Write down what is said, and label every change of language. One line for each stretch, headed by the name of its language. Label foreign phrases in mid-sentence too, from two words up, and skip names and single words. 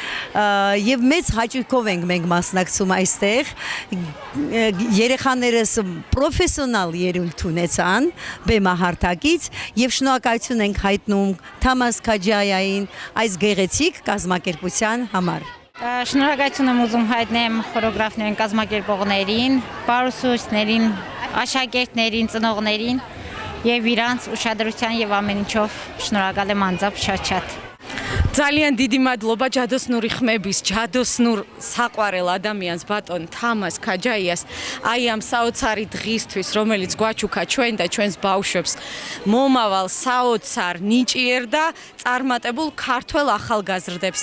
Armenian: Եվ մեծ հաճույքով ենք մենք մասնակցում այստեղ, երեխաներս պրոֆեսիոնալ ելույթ ունեցան բեմահարթակից եւ շնորհակալություն ենք հայտնում Թամաս Քաջայային այս գեղեցիկ կազմակերպության համար։ Շնորհակալություն եմ ուզում հայտնել խորեոգրաֆներին, կազմակերպողներին, պարուսուցիչներին, աշակերտներին, ծնողներին եւ իրանց ուշադրության եւ ամեն ինչով շնորհակալ եմ անձամբ շատ-շատ։
Georgian: ძალიან დიდი მადლობა ჯადოსნური ხმების, ჯადოსნურ საყვარელ ადამიანს ბატონ თამას ქაჯაიას აი ამ საოცარი დღისთვის, რომელიც გვაჩუქა ჩვენ და ჩვენს ბავშვებს მომავალ საოცარ ნიჭიერ და წარმატებულ ქართველ ახალგაზრდებს.